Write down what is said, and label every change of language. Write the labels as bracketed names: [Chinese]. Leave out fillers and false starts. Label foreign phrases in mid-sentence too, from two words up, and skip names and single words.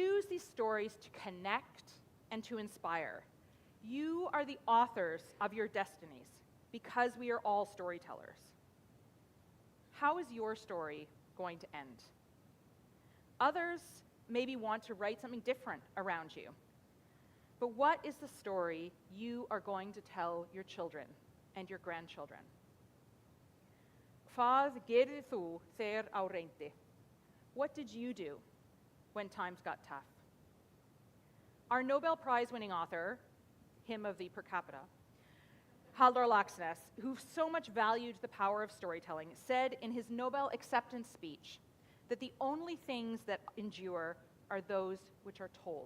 [English] these stories to connect and to inspire. You are the authors of your destinies because we are all storytellers. How is your story going to end? Others maybe want to write something different around you. But what is the story you are going to tell your children and your grandchildren? [Icelandic] Hvað gerir þú þegar á reyndi? [English] What did you do when times got tough? Our Nobel Prize-winning author, him of the per capita, Halldór Laxness, who so much valued the power of storytelling, said in his Nobel acceptance speech that the only things that endure are those which are told.